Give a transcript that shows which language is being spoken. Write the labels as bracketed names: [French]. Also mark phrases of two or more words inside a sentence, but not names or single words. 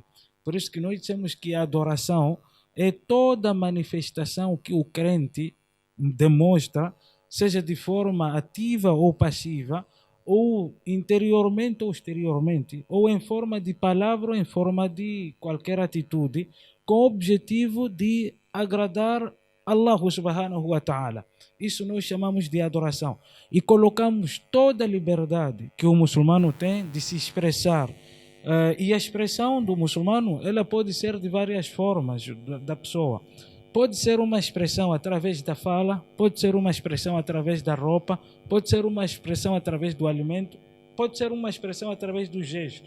[Portuguese] Por isso que nós dizemos que a adoração é toda manifestação que o crente demonstra, seja de forma ativa ou passiva, ou interiormente ou exteriormente, ou em forma de palavra ou em forma de qualquer atitude, com o objetivo de agradar [Arabic] الله سبحانه وتعالى. [Portuguese] Isso nós chamamos de adoração. E colocamos toda a liberdade que o muçulmano tem de se expressar. E a expressão do muçulmano, ela pode ser de várias formas da pessoa. Pode ser uma expressão através da fala, pode ser uma expressão através da roupa, pode ser uma expressão através do alimento, pode ser uma expressão através do gesto.